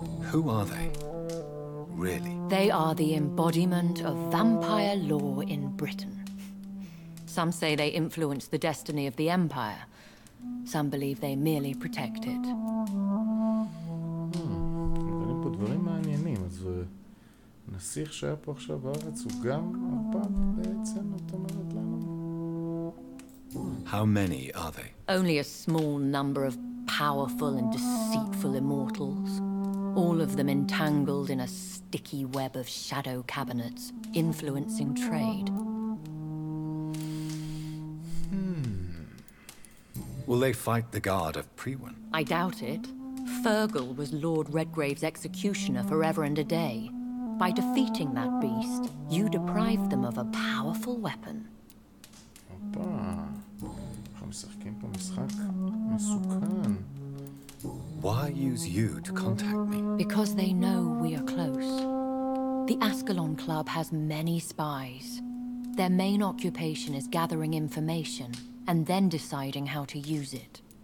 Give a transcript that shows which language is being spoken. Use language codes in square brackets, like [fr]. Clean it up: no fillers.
[en] Who are they? Really? They are the embodiment of vampire law in Britain. Some say they influence the destiny of the Empire. Some believe they merely protect it. [he] דברים פה דברים מעניינים, אז נסיך שהיה פה עכשיו בארץ הוא גם ערפד בעצם, את אומרת לנו? [en] How many are they? Only a small number of powerful and deceitful immortals. all of them entangled in a sticky web of shadow cabinets, influencing trade. Will they fight the guard of Priwen? I doubt it. Fergal was Lord Redgrave's executioner forever and a day. By defeating that beast, you deprived them of a powerful weapon. [he] אנחנו משחקים פה משחק מסוכן. [en] Why use you to contact me? Because they know we are close. The Ascalon Club has many spies. Their main occupation is gathering information and then deciding how to use it.